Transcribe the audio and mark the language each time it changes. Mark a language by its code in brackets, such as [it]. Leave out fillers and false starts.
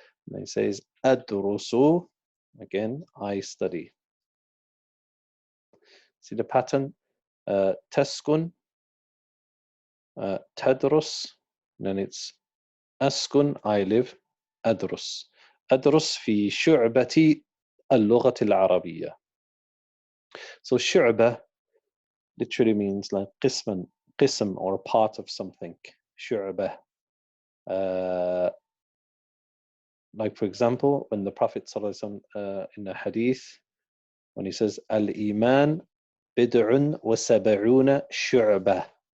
[en] And he says, [ar] أدرس. [en] Again, I study. See the pattern? [ar] تسكن, تدرس, [en] and then it's [ar] أسكن, [en] I live, [ar] أدرس. أدرس في شعبة اللغة العربية. [en] So شعبة literally means like قسم or a part of something. [ar] شعبة. [en] Like for example, when the Prophet in the hadith, when he says [ar] al-iman bid'un wa sab'una shu'bah.